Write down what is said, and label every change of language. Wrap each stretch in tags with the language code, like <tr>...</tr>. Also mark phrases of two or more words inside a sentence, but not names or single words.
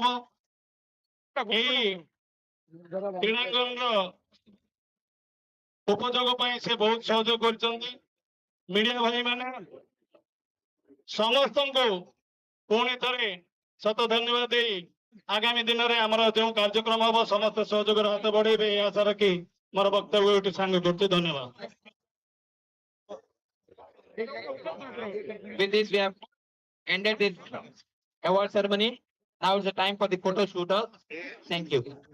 <or>ଏହି କ୍ରୀଡ଼ାଙ୍ଗନର ଉପଯୋଗ ପାଇଁ ସେ ବହୁତ ସହଯୋଗ କରିଛନ୍ତି। ମିଡିଆ ଭାଇ ମାନେ ସମସ୍ତଙ୍କୁ ପୁଣି ଥରେ ଶତ ଧନ୍ୟବାଦ ଦେଇ ଆଗାମୀ ଦିନରେ ଆମର ଯେଉଁ କାର୍ଯ୍ୟକ୍ରମ ହବ ସମସ୍ତ ସହଯୋଗର ହାତ ବଢେଇବେ ଏହି ଆଶା ରଖି ମୋର ବକ୍ତବ୍ୟ ଏଠି ସାଙ୍ଗ କରୁଛି। ଧନ୍ୟବାଦ।</or> <en>With this, we have ended this award ceremony. Now is the time for the photo shootout. Thank you.</en>